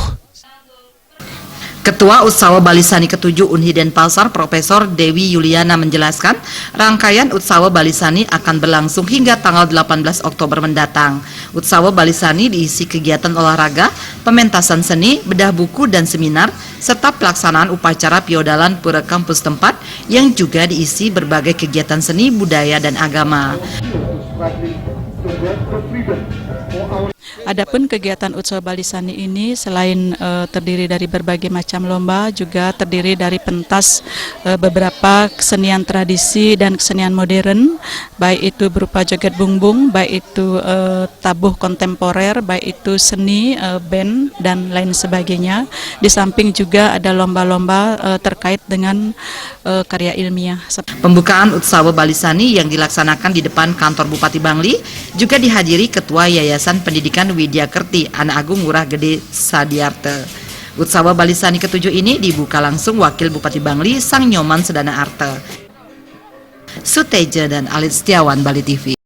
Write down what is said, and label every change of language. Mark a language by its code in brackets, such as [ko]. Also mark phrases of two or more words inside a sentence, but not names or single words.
[id] Ketua Utsawa Balisani ke-7 UNHI Denpasar, Profesor Dewi Yuliana menjelaskan, rangkaian Utsawa Balisani akan berlangsung hingga tanggal 18 Oktober mendatang. Utsawa Balisani diisi kegiatan olahraga, pementasan seni, bedah buku dan seminar, serta pelaksanaan upacara piodalan pura kampus tempat yang juga diisi berbagai kegiatan seni, budaya, dan agama. Adapun kegiatan Utsawa Balisani ini selain terdiri dari berbagai macam lomba, juga terdiri dari pentas beberapa kesenian tradisi dan kesenian modern, baik itu berupa joget bungbung, baik itu tabuh kontemporer, baik itu seni, band, dan lain sebagainya. Di samping juga ada lomba-lomba terkait dengan karya ilmiah. Pembukaan Utsawa Balisani yang dilaksanakan di depan kantor Bupati Bangli juga dihadiri Ketua Yayasan Pendidikan Widya Kerti Anak Agung Ngurah Gede Sadiarte. Utsawa Balisani ke-7 ini dibuka langsung Wakil Bupati Bangli Sang Nyoman Sedana Arte. Suteja dan Alit Setiawan, Bali TV.